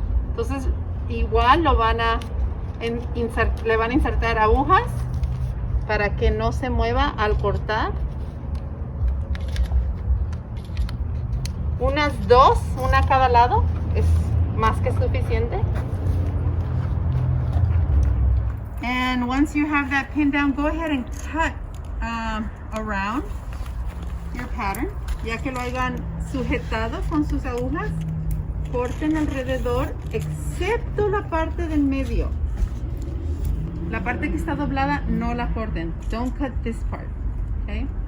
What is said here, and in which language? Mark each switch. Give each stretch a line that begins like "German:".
Spanish: Entonces, igual le van a insertar agujas para que no se mueva al cortar. Unas 2, una a cada lado, es más que suficiente.
English: And once you have that pinned down, go ahead and cut around your pattern.
Spanish: Ya que lo hayan sujetado con sus agujas, corten alrededor, excepto la parte del medio. La parte que está doblada, no la corten. Don't cut this part, okay?